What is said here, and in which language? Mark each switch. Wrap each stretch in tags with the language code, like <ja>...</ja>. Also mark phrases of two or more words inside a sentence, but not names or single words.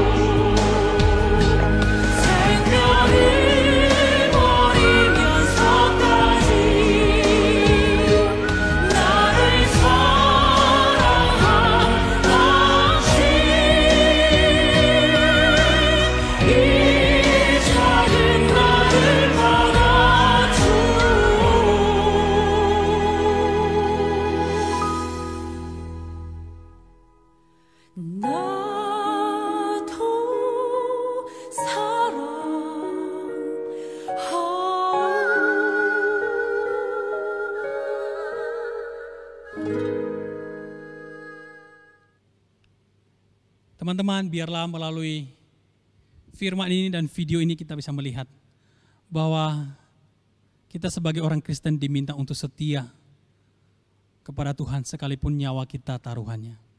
<ko>생명을 버리면서까지 나를 사랑한 당신, 이 작은 나를 받아주오. 나도</ko> <id>Teman-teman, biarlah melalui firman ini dan video ini kita bisa melihat bahwa kita sebagai orang Kristen diminta untuk setia kepada Tuhan sekalipun nyawa kita taruhannya.</id>